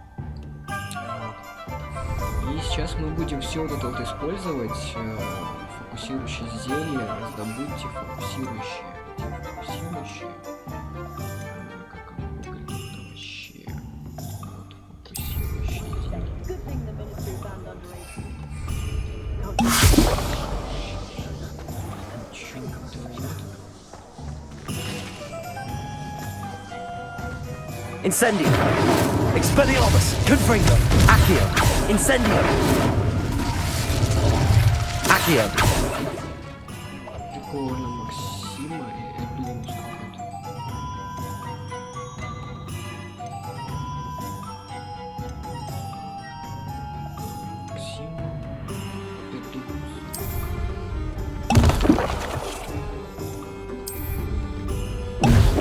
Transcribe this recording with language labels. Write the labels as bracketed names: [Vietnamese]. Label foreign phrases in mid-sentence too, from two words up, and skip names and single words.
[Russian] И сейчас мы будем все вот это вот использовать. Фокусирующие зелья, раздобудьте фокусирующие. Фокусирующие. Как оно выглядит вообще? Вот, фокусирующие зелья. [Latin] Incendio! Expelliarmus! Confringo! Accio! Incendio! Accio! [Russian] Прикольно, Максима и Эблинус какой-то. Максима, Эблинус.